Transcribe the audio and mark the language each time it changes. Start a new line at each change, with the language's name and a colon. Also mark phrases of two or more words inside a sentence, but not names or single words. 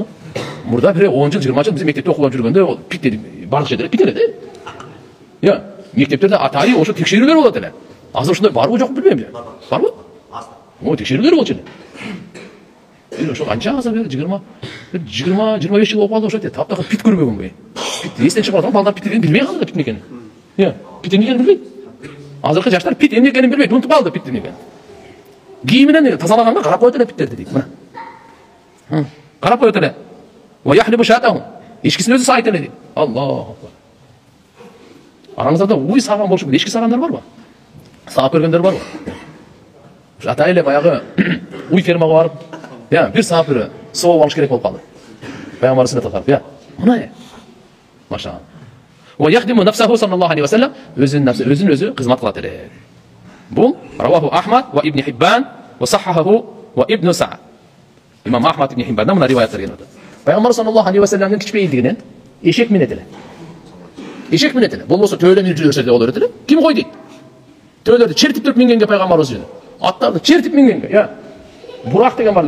Kyrgyz: Мурда бир 10 жыл, 20 жыл биз мектепте окуп жүргөндө пит бардык жерде пит эле да. Мектептерде атайы ошо текшерүүлөр болот эле. Азыр ушундай барбы жокпу билбейм. Барбы? Текшерүүлөр болчу эле. Ошо канча азыр 20-25 жыл окуп алды ошо таптакыр пит көрбөгөнбү? Пит эстен чыгып калган балдар питти билбей калды пит эмне экенин. Пит эмне экенин билбейт. Азыркы жаштар пит эмне экенин билбейт, унутуп калды пит эмне экенин. Кийиминен тазалаганга карап коет эле питтерди дейт. Мына. Карап коет эле.
Arabic: ويحلب شاته.
Kyrgyz: Эчкисин өзү саайт эле дейт.
Arabic: الله أكبر.
Kyrgyz: Араңызда уй саган болушу керек. Эчки сагандар барбы? Саап көргөндөр барбы? Ушу атай эле баягы уй фермага барып, бир саап бирөө сооп алыш керек болуп калды. Пайгамбар сүннөт кылып, мына. Машалла.
Arabic: ويخدم نفسه صلى الله عليه وسلم,
Kyrgyz: өзүн өзү кызмат кылат эле.
Arabic: Бул رواه أحمد وابن حبان وصححه وابن سعد.
Kyrgyz: Имам Ахмад Ибн Хиббандан мына риваяттар келет. Пайгамбар
Arabic: صلى الله عليه وسلم‑дын
Kyrgyz: кичпейилдигинен эшек минет эле. Эшек минет эле. Болбосо төөлөн жүрүшөрдө боло берет эле. Ким кой дейт? Төөлөрдү чертип туруп мингенге пайгамбарыбыз жүрдү. Аттарды чертип мингенге, Бурак деген бар эле.